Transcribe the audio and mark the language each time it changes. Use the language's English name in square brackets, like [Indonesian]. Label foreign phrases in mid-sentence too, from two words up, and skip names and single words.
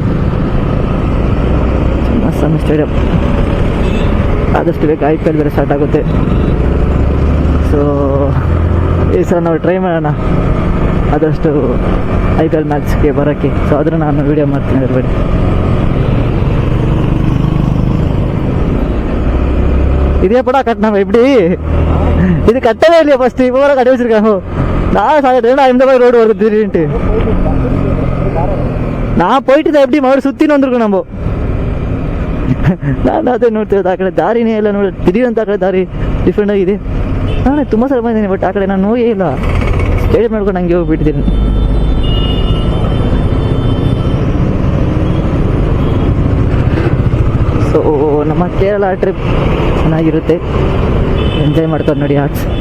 [Kannada] ಚಿನ್ನಸ್ವಾಮಿ ಸ್ಟೇಡಿಯಂ ಆದಷ್ಟು ಬೇಗ IPL ಬೇರೆ ಸ್ಟಾರ್ಟ್ ಆಗುತ್ತೆ. ಸೊ ಈ ಸಲ ನಾವು ಟ್ರೈ ಮಾಡೋಣ ಆದಷ್ಟು IPL ಮ್ಯಾಚ್ಗೆ ಬರೋಕ್ಕೆ. ಸೊ ಅದನ್ನು ನಾನು ವೀಡಿಯೋ ಮಾಡ್ತೀನಿ. ಇರಬೇಡಿ. [Tamil] இதே படா கட்டினாங்க இப்படி. இது கட்டவே இல்லையா ஃபர்ஸ்ட்? இப்போ வர கட்டி வச்சிருக்காங்க. நான் சாப்பிட்டேன் இந்த மாதிரி ரோடு வருது திடீர்னுட்டு. நான் போயிட்டு தான் எப்படி மறுபடியும் சுற்றின்னு வந்திருக்கோம் நம்ம. [Kannada] ನಾನು ಅದೇ ನೋಡ್ತಿರೋದು, ಆ ಕಡೆ ದಾರಿನೇ ಇಲ್ಲ ನೋಡಿ. ದಿಢೀರಂತ ಆ ಕಡೆ ದಾರಿ ಡಿಫ್ರೆಂಟ್ ಆಗಿದೆ. ನಾನೇ ತುಂಬ ಸಲ ಬಂದಿದ್ದೀನಿ, ಬಟ್ ಆ ಕಡೆ ನಾನು ಹೋಗೇ ಇಲ್ಲ. ಸ್ಟೇಡಿಯಂ ಮಾಡ್ಕೊಂಡು ಹಂಗೆ ಹೋಗ್ಬಿಟ್ಟಿದ್ದೀನಿ. ಸೊ ನಮ್ಮ ಕೇರಳ ಟ್ರಿಪ್ ಚೆನ್ನಾಗಿರುತ್ತೆ, ಎಂಜಾಯ್ ಮಾಡ್ತಾರೆ ನೋಡಿ ಆರ್ಟ್ಸ್.